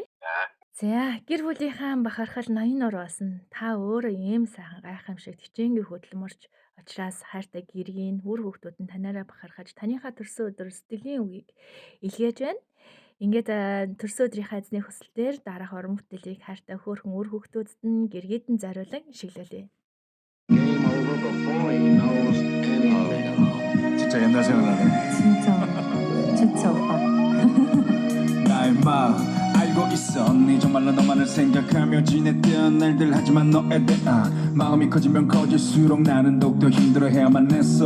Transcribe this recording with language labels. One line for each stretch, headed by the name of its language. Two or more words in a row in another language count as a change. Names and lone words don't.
Mongolian: За гэр бүлийнхаа бахархал ноён нур басан та өөрөө ийм сайхан гайхамшиг хичээнгүй хөдөлмөрч учраас хайртай гэргийн үр хүүхдүүд нь танаараа бахархаж таныхаа төрсөн өдөр сэтгэлийн үгийг илгээж байна. Ингээд төрсөн өдрийнхаа эзний хүсэлтээр дараах уран бүтээлийг хайртай хөөрхөн үр хүүхдүүдэд нь гэргийдэн зориулан шиглүүлье.
Korean: 진짜 옛날 생각나네. 진짜 오빠. 나의 마음 알고 있어. 네 정말로 너만을 생각하며 지냈던 날들. 하지만 너에 대한 마음이 커지면 커질수록 나는 더욱더 힘들어해야만 했어.